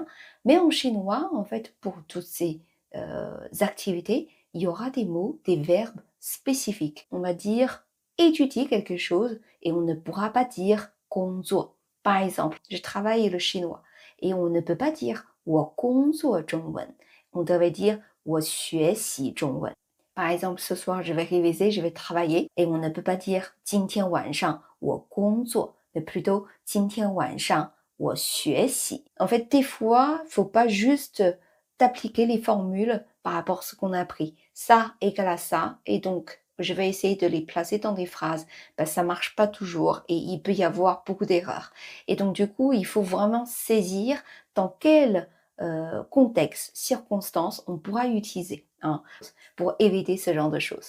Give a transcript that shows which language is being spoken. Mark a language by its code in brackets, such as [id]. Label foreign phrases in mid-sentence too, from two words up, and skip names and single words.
[fr] Mais en chinois, en fait, pour toutes ces activités, il y aura des mots, des verbes spécifiques. On va dire étudier quelque chose et on ne pourra pas dire 工作. Par exemple, je travaille le chinois et on ne peut pas dire [zh] 我工作中文. [fr] On devrait dire [zh] 我学习中文. [fr] Par exemple, ce soir, je vais réviser, je vais travailler et on ne peut pas dire [zh] 今天晚上我工作, [fr] mais plutôt [zh] 今天晚上我学习. [fr] En fait, des fois, faut pas juste t'appliquer les formules par rapport à ce qu'on a appris. Ça égale à ça et donc je vais essayer de les placer dans des phrases. Ben, ça marche pas toujours et il peut y avoir beaucoup d'erreurs. Et donc du coup, il faut vraiment saisir dans quel contexte, circonstance on pourra utiliser hein, pour éviter ce genre de choses.